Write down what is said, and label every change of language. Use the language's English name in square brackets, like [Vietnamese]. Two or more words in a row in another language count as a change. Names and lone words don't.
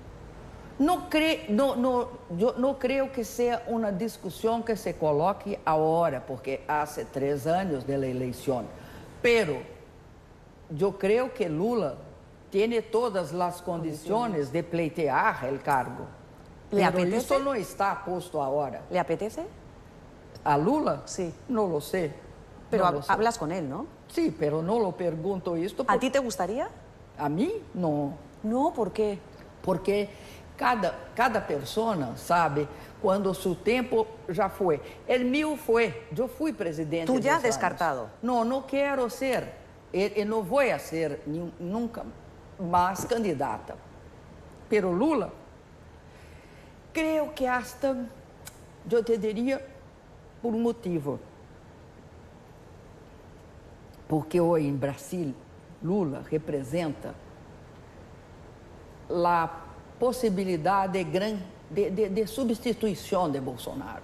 [Portuguese] Eu não creio que seja uma discussão que se coloque agora, porque há 3 anos da eleição. Pero eu creio que Lula tem todas as condições de pleitear o cargo. [Spanish] ¿Le Pero apetece? [Portuguese] isso não está posto agora. [Spanish] ¿Le apetece? A Lula? Sí. [Portuguese] Não lo sei. [Spanish] Pero No lo sé. hablas con él, ¿no? Sí, pero no lo pregunto esto. ¿A ti te gustaría? A mí, no. No, ¿por qué? [Portuguese] Porque cada persona sabe quando seu tempo já foi. [Spanish] El mío [Portuguese] foi. Eu fui presidente. [Spanish] Tú ya 2 años. descartado. [Portuguese] Não, não quero ser. Eu não vou ser nunca mais candidata. Pero Lula, creio que hasta, eu te diria, por um motivo. Porque hoje em Brasil, Lula representa a possibilidade de substituição de Bolsonaro.